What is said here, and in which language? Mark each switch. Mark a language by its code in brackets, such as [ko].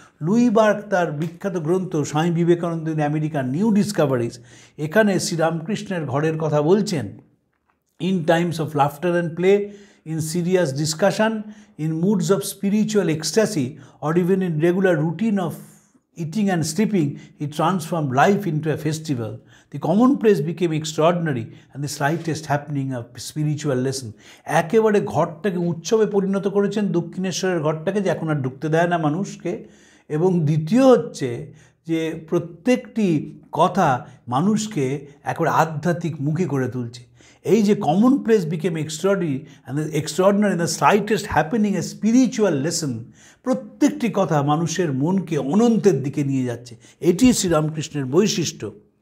[bn] Luis bark তার বিখ্যাত গ্রন্থ Swami Vivekananda in American new discoveries, এখানে শ্রীরামকৃষ্ণের ঘরের কথা বলছেন। [en] In times of laughter and play, in serious discussion, in moods of spiritual ecstasy, or even in regular routine of eating and sleeping, he transformed life into a festival. The commonplace became extraordinary and the slightest happening of spiritual lesson. [bn] একেবারে ঘরটাকে উৎসবে পরিণত করেছেন, দক্ষিণেশ্বরের ঘরটাকে, যে এখন আর ঢুকতে দেয় না মানুষকে। এবং দ্বিতীয় হচ্ছে যে প্রত্যেকটি কথা মানুষকে একেবারে আধ্যাত্মিক মুখী করে তুলছে। এই যে [en] commonplace became extraordinary in the slightest happening a spiritual lesson, [bn] প্রত্যেকটি কথা মানুষের মনকে অনন্তের দিকে নিয়ে যাচ্ছে, এটি শ্রীরামকৃষ্ণের বৈশিষ্ট্য।